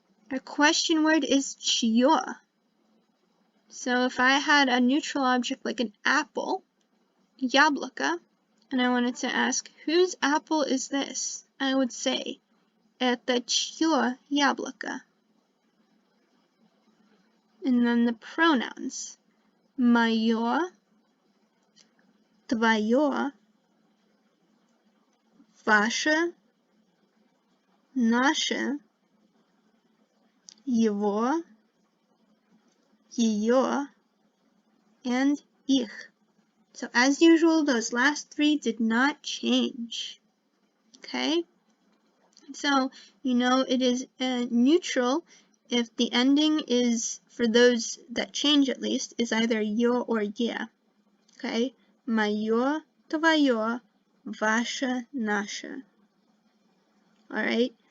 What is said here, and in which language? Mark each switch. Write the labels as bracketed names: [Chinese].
[English] Our question word is чье. So if I had a neutral object like an apple, [Russian] яблоко, [English] and I wanted to ask whose apple is this, I would say [Russian] это чье яблоко. [English] And then the pronouns. [Russian] Моё, твоё, ваше, наше, его, ее, [English] and [Russian] их. [English] So as usual, those last three did not change. Okay? So, you know it is neutral if the ending is, for those that change at least, is either yo or yeah. Okay? [Russian] Моё, твоё, ваше, наше. [English] Alright?